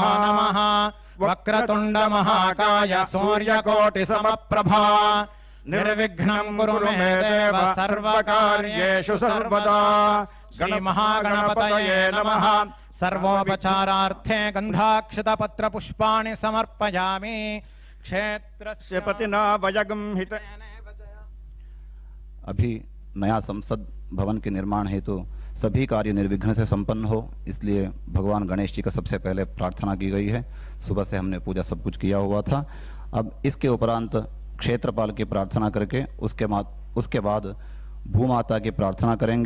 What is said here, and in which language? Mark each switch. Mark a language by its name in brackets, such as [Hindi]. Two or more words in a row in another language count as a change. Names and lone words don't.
[Sanskrit] నమః వక్రతుండ మహాకాయ సూర్యకోటి సమప్రభా నిర్విఘ్నం కురు మే దేవ సర్వకార్యేషు సర్వదా. శ్రీ మహాగణపతయే నమః. సర్వోపచారార్థే గంధాక్షత పత్ర పుష్పాణి సమర్పయామి. क्षेत्रस्य पतिना वयगं हित. [Hindi] अभी नया संसद भवन के निर्माण हेतु सभी कार्य निर्विघ्न से संपन्न हो, इसलिए भगवान गणेश जी का सबसे पहले प्रार्थना की गई है. सुबह से हमने पूजा सब कुछ किया हुआ था. अब इसके उपरांत क्षेत्रपाल की प्रार्थना करके उसके बाद भूमाता की प्रार्थना करेंगे.